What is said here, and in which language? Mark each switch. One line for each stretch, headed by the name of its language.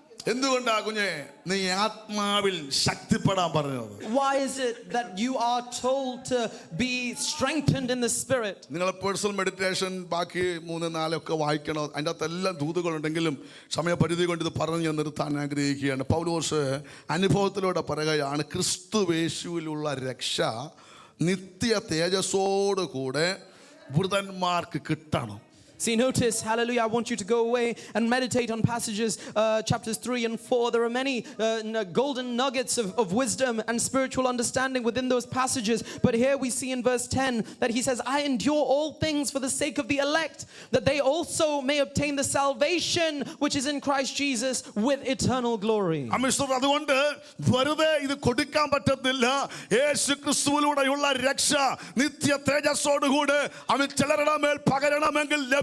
Malayalam: എന്തുകൊണ്ടാ കുഞ്ഞെ നീ ആത്മാവിൽ ശക്തിപ്പെടാൻ പറഞ്ഞത്?
English: Why is it that you are told to be strengthened in the spirit?
Malayalam: നിങ്ങളെ
English: personal meditation
Malayalam: ബാക്കി 3, 4 ഒക്കെ വായിക്കണം. അതിൻ്റെ അകത്ത് എല്ലാം ദൂതുകളുണ്ടെങ്കിലും സമയപരിധി കൊണ്ട് ഇത് പറഞ്ഞ് ഞാൻ നിർത്താൻ ആഗ്രഹിക്കുകയാണ്. പൗലോസ് അനുഭവത്തിലൂടെ പറയുകയാണ്, ക്രിസ്തുവേശുവിലുള്ള രക്ഷ നിത്യ തേജസ്സോട് കൂടെ വൃതന്മാർക്ക് കിട്ടണം.
English: See, notice, hallelujah, I want you to go away and meditate on passages, chapters 3 and 4. There are many golden nuggets of wisdom and spiritual understanding within those passages. But here we see in verse 10 that he says, I endure all things for the sake of the elect, that they also may obtain the salvation which is in Christ Jesus with eternal glory.
Malayalam: അതുകൊണ്ട് വെറുതെ ഇത് കൊടുക്കാൻ പറ്റത്തില്ല. യേശു ക്രിസ്തുവിലൂടെയുള്ള രക്ഷ നിത്യ തേജസ്സോടുകൂടെ അവൻ ചിലരുടെ മേൽ പകരണമെങ്കിൽ